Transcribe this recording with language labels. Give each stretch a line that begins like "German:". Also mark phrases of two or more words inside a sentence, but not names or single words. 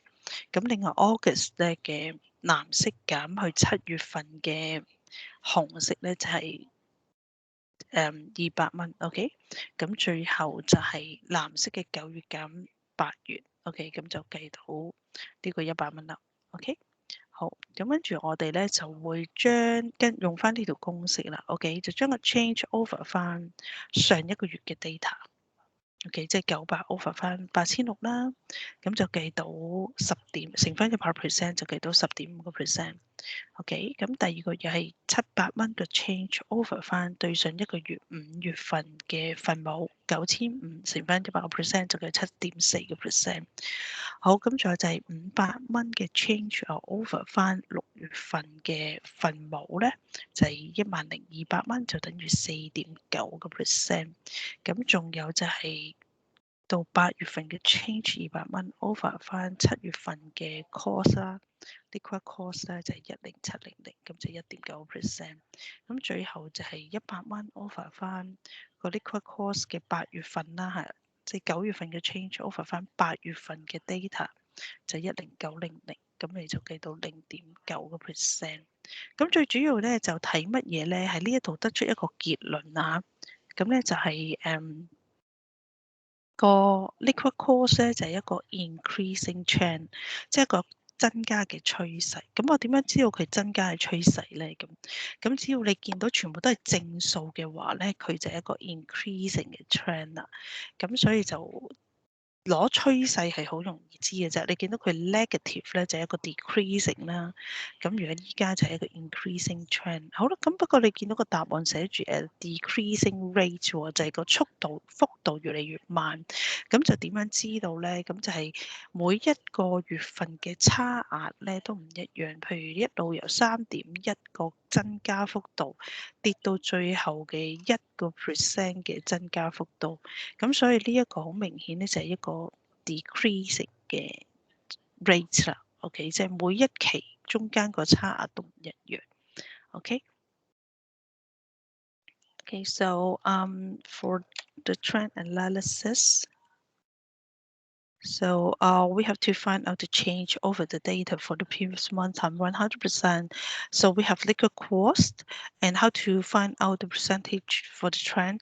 Cantonese: 咁另外 August 咧嘅藍色減去7月份嘅紅色咧就係200蚊。OK，咁最後就係藍色嘅9月減8月。OK，咁就計到呢個100蚊啦。OK。好，咁跟住我哋咧就會用翻呢條公式啦。OK，就將個
English: change over
Cantonese: 翻上一個月嘅 data。OK，即係900 over 翻8600啦，咁就計到10點，乘翻100%就計到10.5%。OK，咁第二個又係700蚊嘅
English: change over
Cantonese: 翻對上一個月5月份嘅分母9500，乘翻100%就計7.4%。好，咁仲有就係500蚊嘅
English: change over
Cantonese: 翻6月份嘅分母咧，就係10200蚊，就等於4.9%。咁仲有就係到8月份嘅 change 200蚊 over 翻7月份嘅 cost 啦，
English: liquid cost
Cantonese: 咧就係10700，咁就1.9%。咁最後就係100蚊 over 翻個
English: liquid cost
Cantonese: 嘅8月份啦，係即係9月份嘅
English: change over
Cantonese: 翻8月份嘅 data 就10900，咁你就計到0.9%。咁最主要咧就睇乜嘢咧？喺呢一度得出一個結論啊！咁咧就係個
English: liquid cost
Cantonese: 咧就係一個
English: increasing trend，
Cantonese: 即係一個增加嘅趨勢。咁我點樣知道佢增加嘅趨勢咧？咁只要你見到全部都係正數嘅話咧，佢就係一個 increasing 嘅 trend 啦。咁所以就攞趨勢係好容易知嘅啫，你見到佢 negative 咧就係一個 decreasing 啦，咁如果依家就係一個
English: increasing trend。
Cantonese: 好啦，咁不過你見到個答案寫住
English: decreasing rate
Cantonese: 喎，就係個幅度越嚟越慢，咁就點樣知道咧？咁就係每一個月份嘅差額咧都唔一樣，譬如一路由3.1個增加幅度， 跌到最後嘅1% 嘅增加幅度。咁所以呢一個好明顯咧就係一個 decreasing 嘅 rate 啦。OK， 即係每一期中間個差額都唔一樣。OK，
English: so for the trend analysis. So we have to find out the change over the data for the previous month time 100%. So we have liquid cost and how to find out the percentage for the trend.